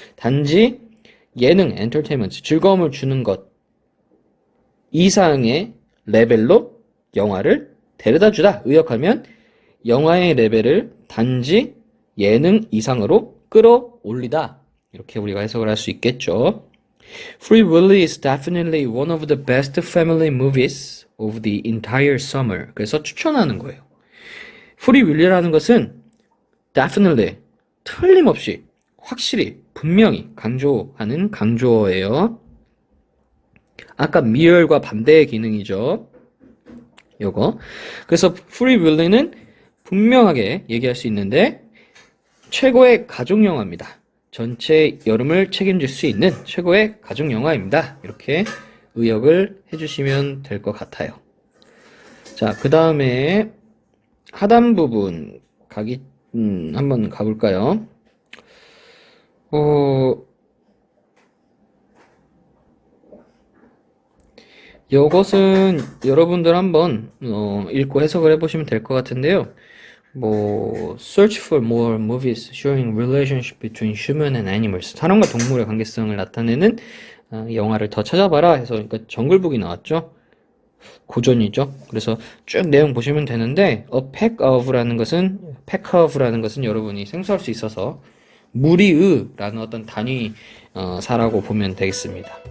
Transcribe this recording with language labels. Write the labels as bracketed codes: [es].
[ko] 단지 예능, entertainment, 즐거움을 주는 것 이상의 레벨로 영화를 데려다 주다. 의역하면 영화의 레벨을 단지 예능 이상으로 끌어올리다. 이렇게 우리가 해석을 할 수 있겠죠. [en] Free Willy is definitely one of the best family movies of the entire summer. [ko] 그래서 추천하는 거예요. Free Willy라는 것은 definitely, 틀림없이, 확실히, 분명히 강조하는 강조어예요. 아까 mere과 반대의 기능이죠. 요거. 그래서 Free Willy는 분명하게 얘기할 수 있는데 최고의 가족 영화입니다. 전체 여름을 책임질 수 있는 최고의 가족 영화입니다. 이렇게 의역을 해주시면 될 것 같아요. 자, 그 다음에 하단 부분 한번 가볼까요? 이것은 여러분들 한번 읽고 해석을 해보시면 될 것 같은데요. [en] search for more movies showing relationship between human and animals. [ko] 사람과 동물의 관계성을 나타내는 영화를 더 찾아봐라 해서, 그러니까 정글북이 나왔죠. 고전이죠. 그래서 쭉 내용 보시면 되는데, a pack of라는 것은 여러분이 생소할 수 있어서 무리의라는 어떤 단위 사라고 보면 되겠습니다.